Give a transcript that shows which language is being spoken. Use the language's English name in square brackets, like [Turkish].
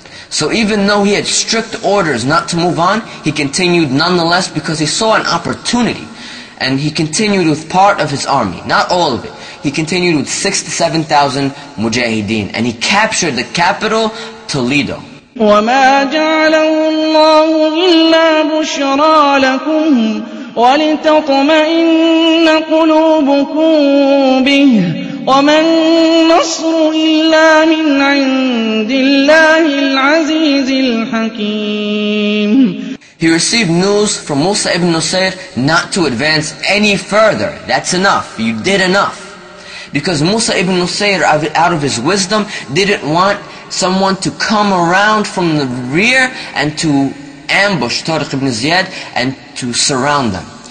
[English] So even though he had strict orders not to move on, he continued nonetheless because he saw an opportunity. And he continued with part of his army, not all of it. He continued with 6,000 to 7,000 mujahideen, and he captured the capital, Toledo. [Arabic] وما جعله الله إلا بشرى لكم ولتطمئن قلوبكم به وما النصر إلا من عند الله العزيز الحكيم. [English] He received news from Musa ibn Nusayr not to advance any further. That's enough. You did enough. Because Musa ibn Nusayr, out of his wisdom, didn't want someone to come around from the rear and to ambush Tariq ibn Ziyad and to surround them.